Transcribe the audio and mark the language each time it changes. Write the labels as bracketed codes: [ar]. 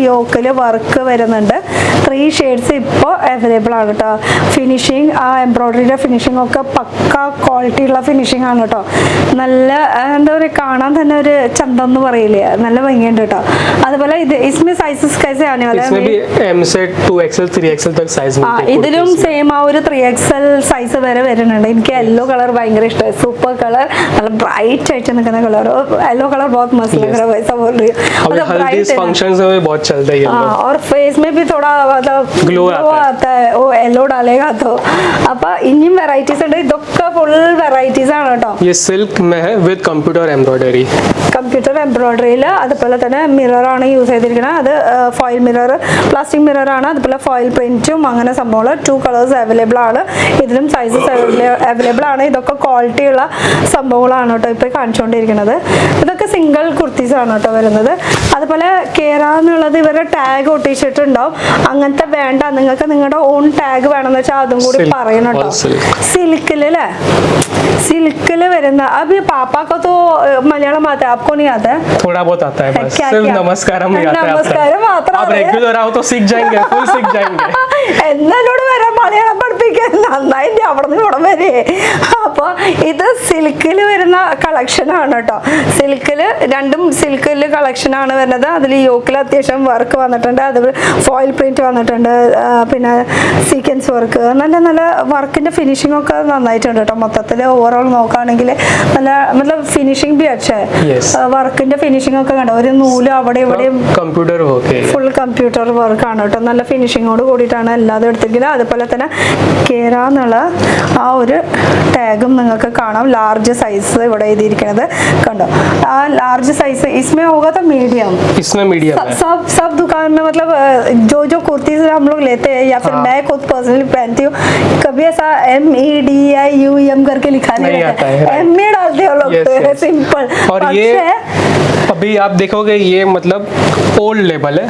[ml] യോക്കിൽ work വരുന്നുണ്ട്. 3 shades ഇപ്പോൾ available ആണ് കേട്ടോ. ഫിനിഷിങ് ആ എംബ്രോയിഡറിയുടെ ഫിനിഷിംഗ് ഒക്കെ പക്ക ക്വാളിറ്റി ഉള്ള ഫിനിഷിംഗ് ആണ് കേട്ടോ. നല്ല എന്താ പറയുക, കാണാൻ തന്നെ ഒരു ചന്തം എന്ന് പറയില്ലേ, നല്ല ഭംഗിയുണ്ട് കേട്ടോ. അതുപോലെ ഇത് [hi] इसमें साइजेस कैसे आने वाला है? इसमें भी M से 2XL 3XL तक साइज मिलते हैं. [ml] ഇതിലും സെയിം ആ ഒരു 3XL സൈസ് വരെ വരുന്നുണ്ട്. എനിക്ക് യെല്ലോ കളർ ഭയങ്കര ഇഷ്ടമായി. സൂപ്പർ കളർ, നല്ല ബ്രൈറ്റ് ആയിട്ട് നിൽക്കുന്ന കളർ. [hi] येलो कलर बहुत मस्त लग रहा है, वैसा बोल रही हूँ. मतलब हल्दी फंक्शंस में बहुत चलता है येलो. और फेस में भी थोड़ा मतलब ग्लो आता है वो येलो डालेगा तो. [ml] അപ്പൊ ഇനിയും വെറൈറ്റീസ് ഉണ്ട്. ഇതൊക്കെ ഫുൾ വെറൈറ്റീസ് ആണ് കേട്ടോ. [hi] ये सिल्क में है with computer embroidery. Computer embroidery rail. [ml] അതുപോലെ തന്നെ മിററാണ് യൂസ് ചെയ്തിരിക്കുന്നത്. അത് ഫോയിൽ മിറർ, പ്ലാസ്റ്റിക് മിററാണ്. അതുപോലെ ഫോയിൽ പ്രിന്റും അങ്ങനെ സംഭവങ്ങൾ 2 കളേഴ്സ് അവൈലബിൾ ആണ്. ഇതിലും സൈസസ് അവൈലബിൾ ആണ്. ഇതൊക്കെ ക്വാളിറ്റി ഉള്ള സംഭവങ്ങളാണ് കേട്ടോ ഇപ്പോൾ കാണിച്ചുകൊണ്ടിരിക്കുന്നത്. ഇതൊക്കെ സിംഗിൾ കുർത്തീസ് ആണ് കേട്ടോ വരുന്നത്. അതുപോലെ കേര എന്നുള്ളത് ഇവരുടെ ടാഗ് ഒട്ടിച്ചിട്ടുണ്ടാവും. അങ്ങനത്തെ വേണ്ട, നിങ്ങൾക്ക് നിങ്ങളുടെ ഓൺ ടാഗ് വേണമെന്ന് വെച്ചാൽ അതും കൂടി പറയണം കേട്ടോ. സിൽക്കിലല്ലേ, സിൽക്കിൽ വരുന്ന [hi] അഭി പാപ്പാക്കോ तो मलयालम आता है, आपको नहीं आता है? थोड़ा बहुत आता है बस, क्या सिर्फ क्या? नमस्कारम ही आता है. [ml] നമസ്കാരം മാത്രം [hi] आप रेगुलर आओ तो सीख जाएंगे, फुल सीख जाएंगे. [ml] എന്നോട് വരാൻ മലയാളം പഠിപ്പിക്കാൻ നന്നായി അവിടെ നിന്ന് ഇവിടെ വരെ. അപ്പോൾ ഇത് സിൽക്കിൽ വരുന്ന കളക്ഷൻ ആണ് കേട്ടോ. സിൽക്കിൽ രണ്ടും സിൽക്കിൽ കളക്ഷൻ ആണ് വരുന്നത്. അതിൽ യോക്കിൽ അത്യാവശ്യം വർക്ക് വന്നിട്ടുണ്ട്. അതുപോലെ ഫോയിൽ പ്രിന്റ് വന്നിട്ടുണ്ട്. പിന്നെ സീക്വൻസ് വർക്ക്, നല്ല നല്ല വർക്കിന്റെ ഫിനിഷിംഗ് ഒക്കെ നന്നായിട്ടുണ്ട് കേട്ടോ. മൊത്തത്തിൽ ഓവറോൾ നോക്കുകയാണെങ്കിൽ നല്ല मतलब ഫിനിഷിംഗ് [hi] ബി അച്ഛേ. [ml] വർക്കിന്റെ ഫിനിഷിംഗ് ഒക്കെ കണ്ടോ, ഒരു നൂല് അവിടെ ഇവിടെയും computer work, full computer work ആണ് കേട്ടോ. നല്ല ഫിനിഷിങ്ങോട് കൂടിയിട്ടാണ് എല്ലാതും എടുത്തിരിക്കുന്നത്. അതുപോലെ തന്നെ കേര എന്നുള്ള ആ ഒരു ടാഗും നിങ്ങൾക്ക് കാണാം. ലാർജ് സൈസ് ഇവിടെ എഴുതിയിരിക്കുന്നത് കണ്ടോ. ആ ലാർജ് സൈസ് [hi] इसमें होगा तो मीडियम, इसमें मीडियम है. सब दुकान में मतलब जो कुर्ती हम लोग लेते हैं या फिर मैं खुद पर्सनली पहनती हूँ, कभी ऐसा MEDIUM करके लिखा नहीं रहता है. ME डालते हो लोग, सिंपल. और ये अभी आप देखोगे ये मतलब ओल्ड लेबल है.